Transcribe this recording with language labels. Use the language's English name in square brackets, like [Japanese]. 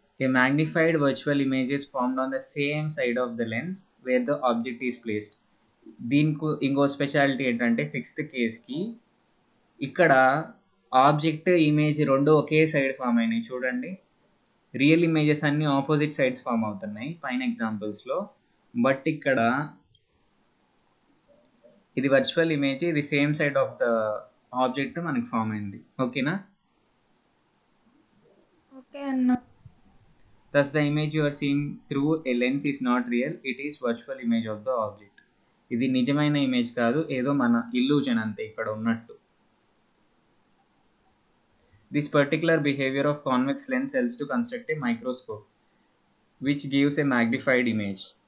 [English] A magnified virtual image is formed on the same side of the lens where the object is placed. [Telugu] దీనికి ఇంకో speciality ఏంటంటే 6th కేస్కి ఇక్కడ object image రెండు ఒకే side form అయినాయి. చూడండి, real images అన్నీ opposite sides form అవుతున్నాయి పైన ఎగ్జాంపుల్స్లో. బట్ ఇక్కడ ఇది వర్చువల్ ఇమేజ్, ఇది [English] same side of the object [Telugu] మనకి ఫామ్ అయింది. ఓకేనా? ఓకే అన్నా. [English] Thus the image you are seeing through a lens is not real, it is virtual image of the object. [Telugu] ఇది నిజమైన ఇమేజ్ కాదు, ఏదో మన ఇల్యూజన్ అంతే ఇక్కడ ఉన్నట్టు. [English] This particular behavior of convex lens helps to construct a microscope which gives a magnified image.